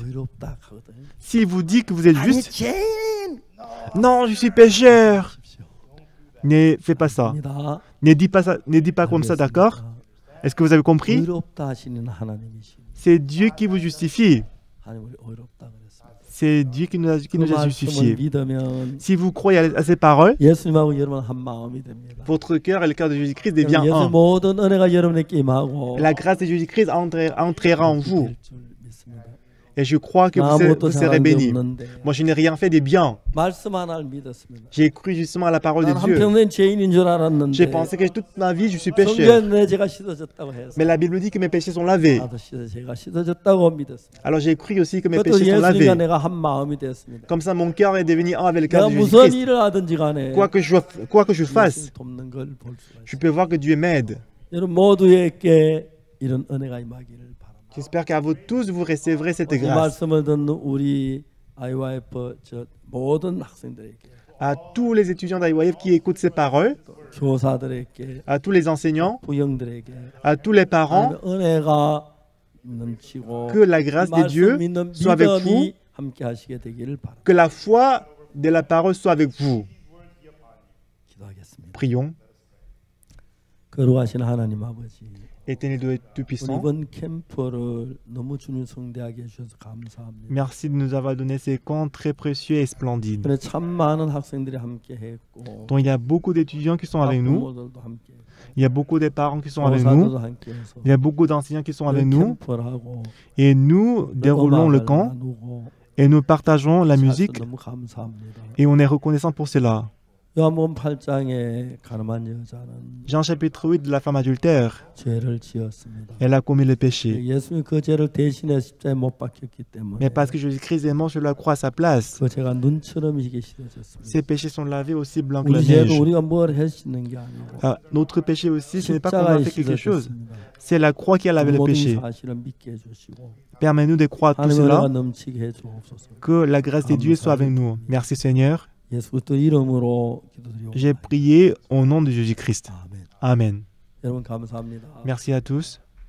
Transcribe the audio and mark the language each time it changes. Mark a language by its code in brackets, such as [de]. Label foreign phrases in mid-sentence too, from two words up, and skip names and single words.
[fr] S'il vous dit que vous êtes juste, non, je suis pécheur. Ne fais pas ça. Ne dis pas ça, ne dis pas comme ça, d'accord? Est-ce que vous avez compris? C'est Dieu qui vous justifie. C'est Dieu qui nous a [ko] 말씀을 [fr] justifiés. [ko] 믿으면 [fr] Si vous croyez à ces paroles, [ko] 예수님하고 여러분 한 마음이 됩니다. [fr] votre cœur et le cœur de Jésus-Christ devient [ko] 예수 [fr] un. [ko] 모든 은혜가 여러분에게 임하고 [fr] La grâce de Jésus-Christ entrera en vous. [ko] 될 줄 믿습니다. [fr] Et je crois que vous serez bénis. Moi, je n'ai rien fait de bien. [ko] 말씀 하나를 믿었습니다. [fr] J'ai cru justement à la parole de [ko] 난 [fr] Dieu. [ko] 한평생 죄인인 줄 알았는데 [fr] J'ai pensé que toute ma vie, je suis pécheur. [ko] 성경에 내 죄가 씻어졌다고 해서 [fr] Mais la Bible dit que mes péchés sont lavés. [ko] 나도 죄가 씻어졌다고 믿었습니다. [fr] Alors j'ai cru aussi que mes [ko] 그것도 [fr] péchés sont [ko] 예수님과 [fr] lavés. [ko] 내가 한 마음이 되었습니다. [fr] Comme ça, mon cœur est devenu un avec le cœur [ko] 내가 [fr] de [ko] 무슨 [fr] Jésus-Christ. [ko] 일을 하든지 간에 [fr] Quoi que je fasse, [ko] 예수님 돕는 걸 볼 수가 [fr] je [ko] 있어요. [fr] peux voir que Dieu m'aide. [ko] 여러분 모두에게 이런 은혜가 임하기를 바랍니다. [fr] J'espère qu'à vous tous, vous recevrez cette [ko] 이 [fr] grâce. [ko] 말씀을 듣는 우리 IYF 모든 학생들에게 [fr] À tous les étudiants d'IYF qui écoutent ces paroles, [ko] 교사들에게 [fr] à tous les enseignants, [ko] 부형들에게 [fr] à tous les parents, [ko] 은혜가 넘치고 [fr] que la grâce de Dieu [ko] 믿는 [fr] soit avec vous, [ko] 믿음이 함께 하시게 되기를 바랍니다. [fr] que la foi de la parole soit avec vous. [ko] 기도하겠습니다. [fr] Prions. [ko] 거룩하신 하나님 아버지, [fr] Éternel Dieu [ko] 우리 [fr] Tout-Puissant, [ko] 이번 캠프를 너무 주님 성대하게 해주셔서 감사합니다. [fr] merci de nous avoir donné ces camps très précieux et splendides, [ko] 그래 참 많은 학생들이 함께 했고 [fr] dont il y a beaucoup d'étudiants qui sont avec nous, [ko] 부모들도 함께 했고 [fr] il y a beaucoup de parents qui sont avec nous, [ko] 교사들도 함께 해서 [fr] il y a beaucoup d'enseignants qui sont avec nous, [ko] 캠프를 하고 [fr] et nous déroulons le [ko] 음악을 [fr] camp [ko] 나누고 [fr] et nous partageons la musique 너무 감사합니다. et on est reconnaissant pour cela. [ko] 요한복음 8장에 가늠한 여자는 [fr] Jean chapitre 8 de la femme adultère, [ko] 죄를 지었습니다. [fr] elle a commis le péché. [ko] 예수님이 그 죄를 대신해 십자가에 못 박혔기 때문에 [fr] Mais parce que Jésus-Christ est mort sur la croix à sa place, [ko] 그 죄가 눈처럼 이게 씻어졌습니다. [fr] ses péchés sont lavés aussi blancs que la [ko] 우리 죄도 [fr] neige. [ko] 우리가 뭘 했는 게 아니고 [fr] Ah, notre péché aussi, ce n'est pas qu'on a [ko] 십자가에 [fr] fait quelque chose. [ko] 씻어졌습니다. [fr] C'est la croix qui a lavé le [ko] 모든 [fr] péché. [ko] 사실을 믿게 해주시고 [fr] Permets-nous de croire tout [ko] 하나님의 은혜가 [fr] cela, [ko] 넘치게 해주옵소서. [fr] que la grâce de Dieu soit avec nous. Merci Seigneur. [ko] 예수 그리스도 이름으로 기도드리옵나이다. [fr] J'ai prié au nom de Jésus-Christ. [ko] 아멘. [fr] Amen. [ko] 여러분 감사합니다. [fr] Merci à tous.